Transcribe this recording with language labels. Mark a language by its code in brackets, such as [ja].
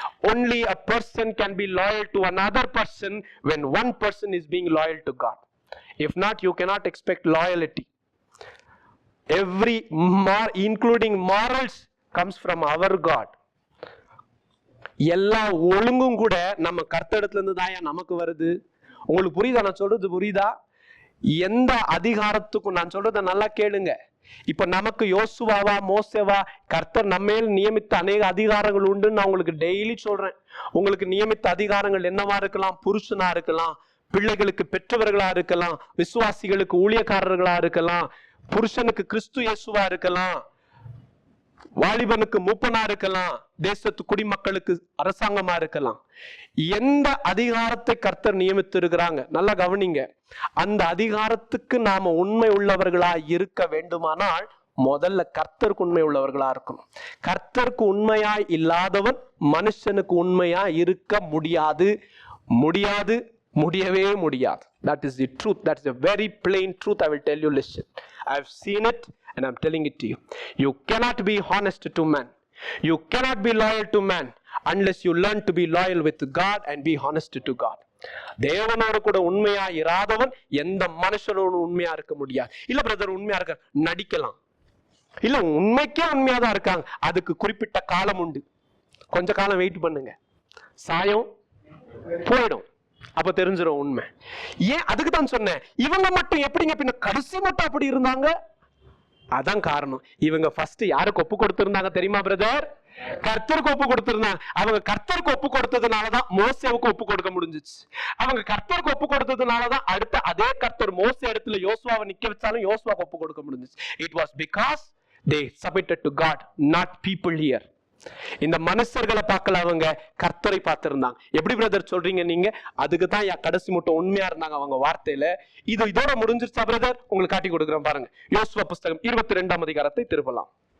[en] Only a person can be loyal to another person when one person is being loyal to God. If not, you cannot expect loyalty. Every including morals comes from our God. [ta] எல்லா ஒழுங்கும் கூட நம்ம கர்த்தரிடத்துல இருந்து தான் நமக்கு வருது. உங்களுக்கு புரியுதா நான் சொல்றது? புரியுதா? எந்த அதிகாரத்துக்கும், நான் சொல்றத நல்லா கேளுங்க, இப்ப நமக்கு யோசுவாவா மோசேவா கர்த்தர் நம்மேல் நியமித்த அநேக அதிகாரங்கள் உண்டுன்னு நான் உங்களுக்கு டெய்லி சொல்றேன். உங்களுக்கு நியமித்த அதிகாரங்கள் என்னவா இருக்கலாம்? புருஷனா இருக்கலாம், பிள்ளைகளுக்கு பெற்றவர்களா இருக்கலாம், விசுவாசிகளுக்கு ஊழியக்காரர்களா இருக்கலாம், புருஷனுக்கு கிறிஸ்து இயேசுவா இருக்கலாம், வாலிபனுக்கு மூப்பனா இருக்கலாம், தேசத்து குடிமக்களுக்கு அரசாங்கமா இருக்கலாம். எந்த அதிகாரத்தை கர்த்தர் நியமித்து இருக்கிறாங்க நல்லா கவனிங்க. அந்த அதிகாரத்துக்கு நாம உண்மை உள்ளவர்களா இருக்க வேண்டுமானால் முதல்ல கர்த்தருக்கு உண்மை உள்ளவர்களா இருக்கணும். கர்த்தருக்கு உண்மையாய் இல்லாதவன் மனுஷனுக்கு உண்மையா இருக்க முடியாது, முடியாது, முடியவே முடியாது. [en] That is the truth. That is a very plain truth. I will tell you. Listen, I have seen it and I'm telling it to you. You cannot be honest to man. You cannot be loyal to man unless you learn to be loyal with God and be honest to God. [ta] தேவனோடு கூட உண்மையா இராதவன் எந்த மனுஷனோடு உண்மையா இருக்க முடியாது. இல்ல brother உண்மையா இருக்க நடிக்கலாம். இல்ல உண்மைக்கே உண்மையா தான் இருக்காங்க. அதுக்கு குறிப்பிட்ட காலம் உண்டு. கொஞ்ச காலம் வெயிட் பண்ணுங்க, சாயம் போயிடும், அப்ப தெரிஞ்சிடும் உண்மை. ஏன் அதுக்கு தான் சொன்னேன், இவங்க மட்டும் எப்படிங்க பின்ன கடைசி மட்டும் அப்படி இருந்தாங்க? அதான் காரணம். இவங்க ஃபர்ஸ்ட் யாருக்கு ஒப்பு கொடுத்திருந்தாங்க தெரியுமா பிரதர்? கர்த்தருக்கு ஒப்பு கொடுத்திருந்தாங்க. அவங்க கர்த்தருக்கு ஒப்பு கொடுத்ததுனாலதான் மோசேவுக்கு ஒப்பு கொடுக்க முடிஞ்சிச்சு. அவங்க கர்த்தருக்கு ஒப்பு கொடுத்ததுனாலதான் அடுத்த அதே கர்த்தர் மோசே இடத்துல யோசுவாவை நிக்க வச்சாலும் யோசுவாக்கு ஒப்பு கொடுக்க முடிஞ்சிச்சு. [en] It was because they submitted to God, not people here. [ta] இந்த மனுஷர்களை பார்க்கல, அவங்க கர்த்தரை பார்த்திருந்தாங்க. எப்படி பிரதர் சொல்றீங்க நீங்க? அதுக்கு தான் கடைசி மட்டும் உண்மையா இருந்தாங்க அவங்க வார்த்தையில. இது இதோட முடிஞ்சிருச்சா பிரதர்? உங்களுக்கு காட்டி கொடுக்குறேன் பாருங்க. யோசுவா புஸ்தகம் 22ஆம் அதிகாரத்தை திருப்பலாம்.